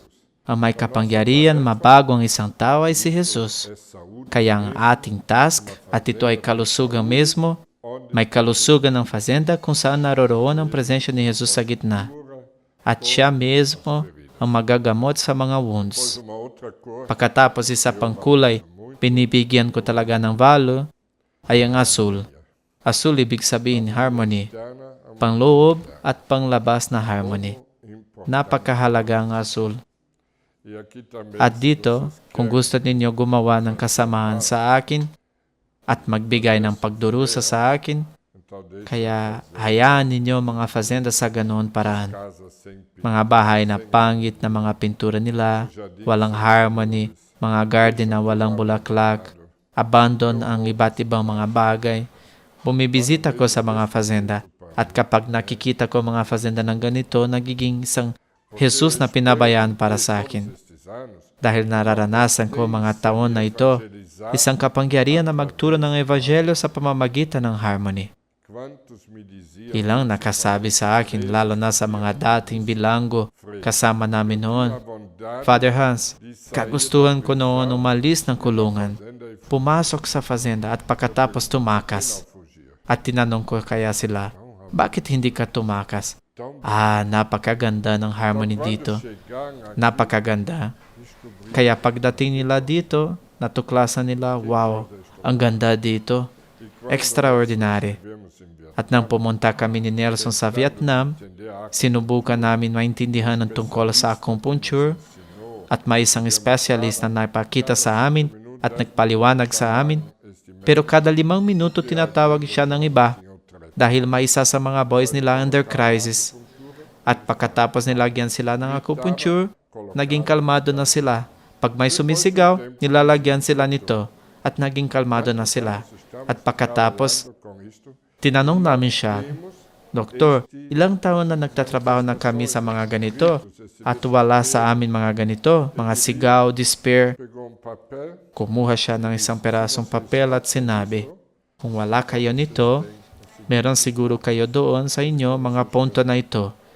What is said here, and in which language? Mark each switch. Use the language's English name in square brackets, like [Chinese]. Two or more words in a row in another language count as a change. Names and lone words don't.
[Filipino] Ang may kapangyarihan mabago ang isang tao ay si Jesus. Kaya ang ating task, at ito ay kalusugan mismo, may kalusugan ng fazenda kung saan naroroon ang presensya ni Jesus sa gitna. At siya mismo ang magagamot sa mga wounds. [Portuguese] uma outra cor, [Filipino] Pagkatapos isa pang kulay, binibigyan ko talaga ng value, ay ang asul. Asul ibig sabihin harmony, [Portuguese] interna, [Filipino] pangloob at panglabas na harmony. [Portuguese] importante. [Filipino] Napakahalaga ang asul. [Portuguese] E aqui também, [Filipino] At dito, kung gusto ninyo gumawa ng kasamahan sa akin at magbigay ng pagdurusa sa akin, [Portuguese] então deixe [Filipino] kaya hayaan ninyo mga fazenda sa ganoon paraan. [Portuguese] casa sem [Filipino] Mga bahay na pangit na mga pintura nila, walang harmony, mga garden na walang bulaklak, abandon ang iba't ibang mga bagay. Bumibisita ko sa mga fazenda at kapag nakikita ko mga fazenda ng ganito, nagiging isang Jesus na pinabayaan para sa akin. [Portuguese] estes anos, [Filipino] Dahil nararanasan ko mga taon na ito, isang kapangyarihan na magturo ng Evangelyo sa pamamagitan ng harmony. [Portuguese] quantos me diziam [Filipino] Ilang nakasabi sa akin, lalo na sa mga dating bilanggo kasama namin noon, [Portuguese] a bondade [Filipino] Father Hans, kagustuhan ko noon umalis ng kulungan, pumasok sa fazenda at pagkatapos tumakas. [Portuguese] fugir. [Filipino] At tinanong ko kaya sila, bakit hindi ka tumakas? [Portuguese] Então, [Filipino] Napakaganda ng harmony dito. [Portuguese] chegar a [Filipino] Napakaganda. Kaya pagdating nila dito, natuklasan nila, wow, ang ganda dito. Extraordinary. [Portuguese] vemos em Vietnã, [Filipino] At nang pumunta kami ni Nelson sa Vietnam, [Portuguese] entender a [Filipino] sinubukan namin maintindihan ang tungkol sa acupuncture at may isang specialist na napakita sa amin at nagpaliwanag sa amin. Pero kada 5 minuto tinatawag siya ng iba dahil may isa sa mga boys nila [English] under crisis. [Filipino] At pagkatapos nilagyan sila ng acupuncture, naging kalmado na sila. Pag may sumisigaw, nilalagyan sila nito at naging kalmado na sila. At pagkatapos, [Portuguese] com isto, [Filipino] tinanong namin siya, Doktor, ilang taon na nagtatrabaho na kami sa mga ganito at wala sa amin mga ganito, mga sigaw, despair. [Portuguese] pegou papel, [Filipino] Kumuha siya ng isang perasong papel at sinabi, kung wala kayo nito, meron siguro kayo doon sa inyo mga punto na ito.